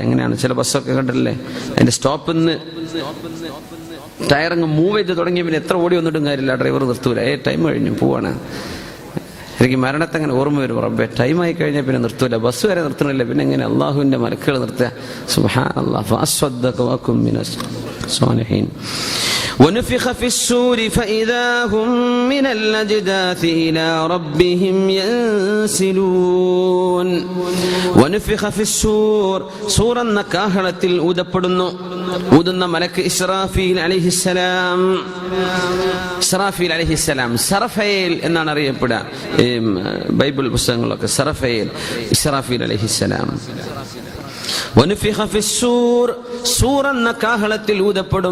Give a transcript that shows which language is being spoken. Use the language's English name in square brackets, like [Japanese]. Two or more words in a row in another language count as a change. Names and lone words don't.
[Malayalam] അങ്ങനെയാണ് ചില ബസ്സൊക്കെ കണ്ടില്ലേ, അതിന്റെ സ്റ്റോപ്പിൽ നിന്ന് ടയറങ്ങ് മൂവ് ചെയ്ത് തുടങ്ങിയ പിന്നെ എത്ര ഓടി വന്നിട്ടും കാര്യമില്ല, ഡ്രൈവർ നിർത്തൂല. ടൈം കഴിഞ്ഞു പോവാണ്. എനിക്ക് മരണത്തെ അങ്ങനെ ഓർമ്മ വരും. റബ്ബേ, ടൈം ആയി കഴിഞ്ഞാൽ പിന്നെ നിർത്തൂല, ബസ് വരെ നിർത്തണില്ല, പിന്നെ എങ്ങനെ അള്ളാഹുവിന്റെ മലക്കുകൾ നിർത്തുക? [Arabic] سبحان الله فأصدق وأكن من الصالحين. ونفخ في السور فإذا هم من الأجداث إلى ربهم ينسلون ونفخ في السور [Malayalam] സൂറ എന്ന കാഹളത്തിൽ ഊതപ്പെടുന്നു. ഊതുന്ന മലക്ക് ഇസ്രാഫീൽ അലൈഹിസ്സലാം. ഇസ്രാഫീൽ അലൈഹിസ്സലാം സറഫയേൽ എന്നാണ് അറിയപ്പെടുക. ബൈബിൾ പുസ്തകങ്ങളൊക്കെ സറഫയേൽ ഇസ്രാഫീൽ അലൈഹിസ്സലാം. [Arabic] ونفخ في الصور [Malayalam] സൂർ എന്ന കാഹളത്തിൽ ഊതപ്പെടും.